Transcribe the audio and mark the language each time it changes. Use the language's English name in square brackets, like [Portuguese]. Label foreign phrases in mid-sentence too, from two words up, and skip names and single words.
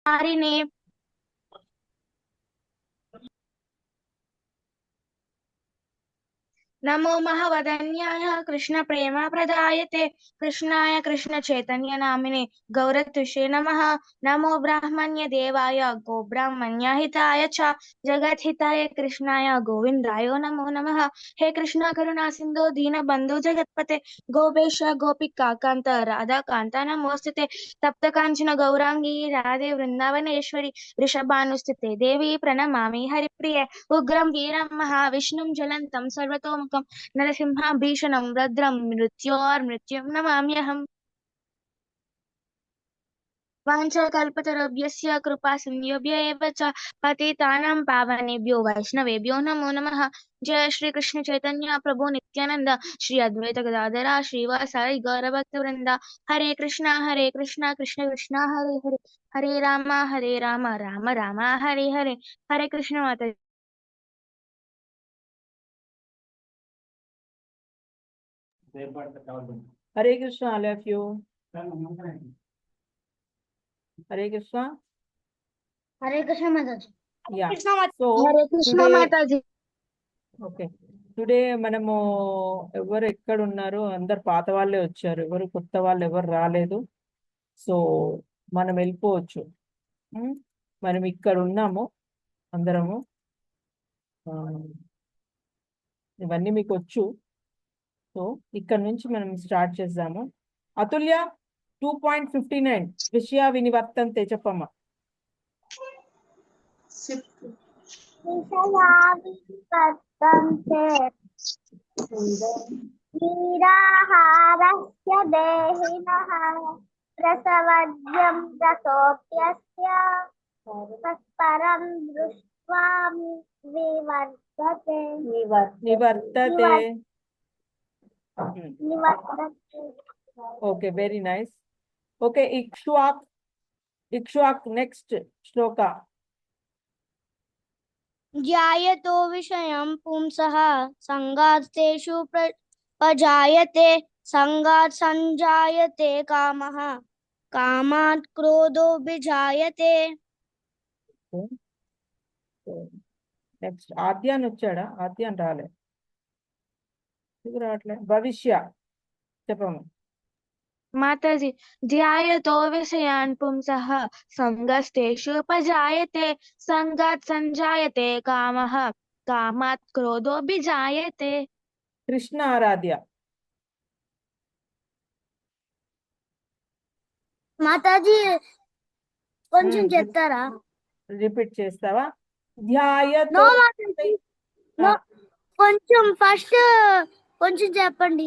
[Sanskrit] हारिणे नमो महवदन्याय कृष्ण प्रेम प्रदायते कृष्णाय कृष्ण चैतन्य नामिने गौरतुषे नमः। नमो ब्राह्मण्य देवाय गो ब्राह्मण्य हिताय च जगत हिताय कृष्णाय गोविंदाय नमो नमः। हे कृष्ण करुणा सिंधु दीन बंधु जगतपते गोपेश गोपिका कांत राधा कांत नमोस्तुते। तप्त कांचन गौरांगी राधे वृंदावनेश्वरी वृषभानुस्थिते देवी प्रणमामि हरिप्रिये उग्रं वीरं महाविष्णुं ज्वलन्तं सर्वतोमुखं नरसिंहं भीषणं रौद्रं मृत्योर्मृत्युं नमाम्यहम्। वाञ्छाकल्पतरुभ्यश्च कृपासिन्धुभ्य एव च पतितानां पावनेभ्यो वैष्णवेभ्यो नमो नमः। जय श्री कृष्ण चैतन्य प्रभु नित्यानंद श्री अद्वैत गदाधर श्रीवासादि गौरभक्तवृंद। हरे कृष्णा कृष्ण कृष्ण हरे हरे हरे राम राम राम हरे हरे। [Hindi] हरे कृष्ण माता। [English] Hare Krishna, all of you. Hare Krishna. [Hindi] हरे कृष्ण माताजी। [English] Yeah. [Hindi] So हरे कृष्ण माताजी। [English] okay today [Telugu] మనము ఎవరు ఎక్కడ ఉన్నారు అందరు పాత వాళ్ళే వచ్చారు ఎవరు కొత్త వాళ్ళు ఎవరు రాలేదు సో మనం వెళ్ళిపోవచ్చు మనం ఇక్కడ ఉన్నాము అందరము ఇవన్నీ మీకు వచ్చు సో ఇక్కడ నుంచి మనం స్టార్ట్ చేద్దాము అతుల్య 2.59 [Sanskrit] विषय विनिवर्तन्ते [Telugu] చెప్పమ్మా [Sanskrit] निराहारस्य देहिनः प्रसवज्यं रसोऽप्यस्य तत्परं दृष्ट्वा विवर्तते నివర్తతే निवर्तते। [English] okay very nice okay [Telugu] ఇక్ష్వాక్ నెక్స్ట్ శ్లోక [Sanskrit] ध्यायतो विषयं पुंसः संगास्तेषु प्रजायते संगात् संजायते कामः कामात् क्रोधो विजायते। [Telugu] నెక్స్ట్ ఆద్యాన్ని వచ్చాడా ఆద్యాన్ని రాలే భవిష్య చెప్పమ్మా [Sanskrit] माताजी ध्यायतो विषयान् पुंसः संगस्तेषुपजायते संगात् संजायते कामः कामात् क्रोधो विजायते। [Telugu] కృష్ణ ఆరాధ్య మాతాజీ కొంచెం చెప్తారా రిపీట్ చేస్తావా ధ్యాయతో కొంచెం ఫస్ట్ కొంచెం చెప్పండి